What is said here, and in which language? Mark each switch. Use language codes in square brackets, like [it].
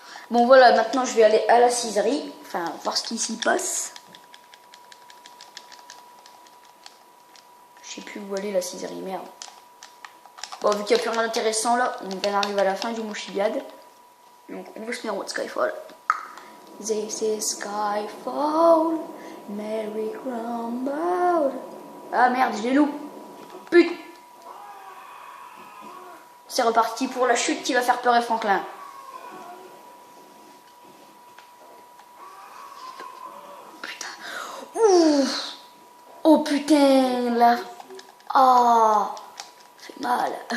[fr] Bon voilà, maintenant je vais aller à la ciserie, enfin voir ce qui s'y passe. Je sais plus où aller la ciserie, merde. Bon, vu qu'il n'y a plus rien d'intéressant là, on vient d'arriver à la fin du Mochigad. Donc on va se mettre en mode Skyfall. [en] This is Skyfall, Mary Crumble. [fr] Ah merde, je l'ai loupé. Putain. C'est reparti pour la chute qui va faire pleurer Franklin. Putain. Ouh. Oh putain, là. Ah. Ça fait mal.